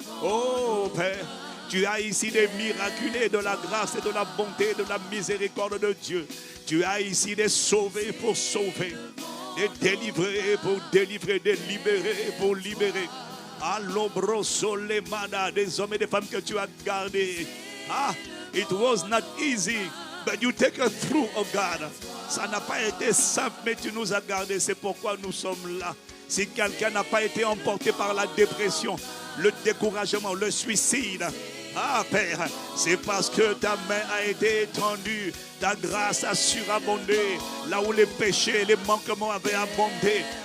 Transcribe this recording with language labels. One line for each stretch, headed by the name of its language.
French: Oh Père, tu as ici des miraculés de la grâce et de la bonté, de la miséricorde de Dieu. Tu as ici des sauvés pour sauver, des délivrés pour délivrer, des libérés pour libérer. À l'ombre solemana, des hommes et des femmes que tu as gardés.
English: It was not easy, but you take us through, oh God.
French: Ça n'a pas été simple, mais tu nous as gardés. C'est pourquoi nous sommes là. Si quelqu'un n'a pas été emporté par la dépression, le découragement, le suicide, ah Père, c'est parce que ta main a été étendue, ta grâce a surabondé, là où les péchés et les manquements avaient abondé.